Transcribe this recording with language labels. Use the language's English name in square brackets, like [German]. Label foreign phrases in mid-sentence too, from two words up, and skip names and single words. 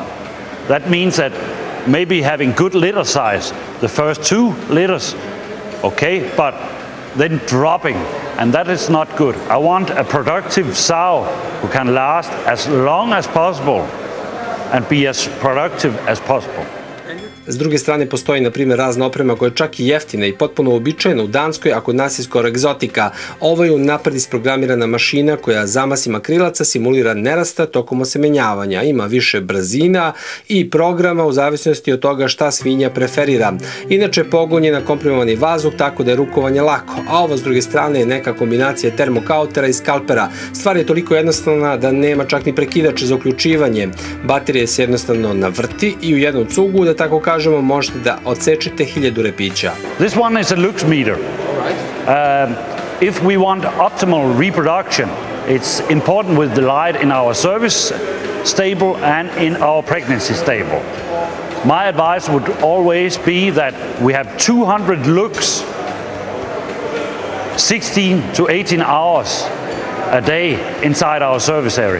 [English] That means that maybe having good litter size, the first 2 litters, okay, but then dropping, and that is not good. I want a productive sow who can last as long as possible and be as productive as possible. [Serbian] S druge strane, postoji, na primjer, razna oprema koja je čak i jeftina i potpuno uobičajena u Danskoj, a kod nas je skoro egzotika. Ovo je unapred isprogramirana mašina koja zamasima krilaca simulira nerasta tokom osemenjavanja. Ima više brzina i programa u zavisnosti od toga šta svinja preferira. Inače, pogon je na komprimovani vazduh, tako da je rukovanje lako. A ovo, s druge strane, je neka kombinacija termokautera i skalpera. Stvar je toliko jednostavna da nema čak ni prekidača za uključivanje. Baterija se jednostavno navrti i u jednom cugu, da tako kažemo, možete da odsečete 1000 repića. [English] This one is a lux meter. If we want optimal reproduction, it's important with the light in our service stable and in our pregnancy stable. My advice would always be that we have 200 lux, 16 to 18 hours a day inside our service area.